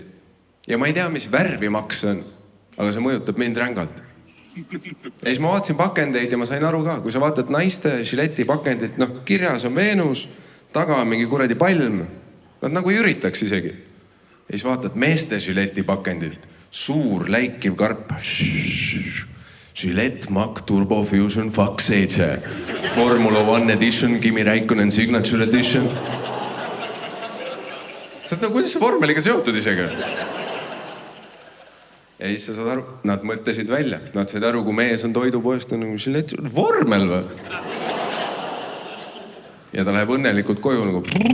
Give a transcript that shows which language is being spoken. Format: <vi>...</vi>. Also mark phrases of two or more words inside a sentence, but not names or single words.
<et>Ja ma ei tea, mis värvi maks on, aga see mõjutab mind rängalt. Ja siis ma vaatasin pakendeid ja ma sain aru ka, kui sa vaatad naiste žileti pakendit, kirjas on Veenus, taga on mingi kuradi palm. Nad nagu ei üritaks isegi. Ja siis vaatad meeste žileti pakendit, suur läikiv karp. Gillette Mac Turbo Fusion Fox 7. Formula 1 Edition, Kimi Räikkönen Signature Edition. Saad nagu, kuidas see vormeliga seotud isegi? Ja siis sa saad aru, nad mõtlesid välja. Nad said aru, kui mees on toidupoest, on nagu Gillette vormel või? Ja ta läheb õnnelikult koju nagu...</et>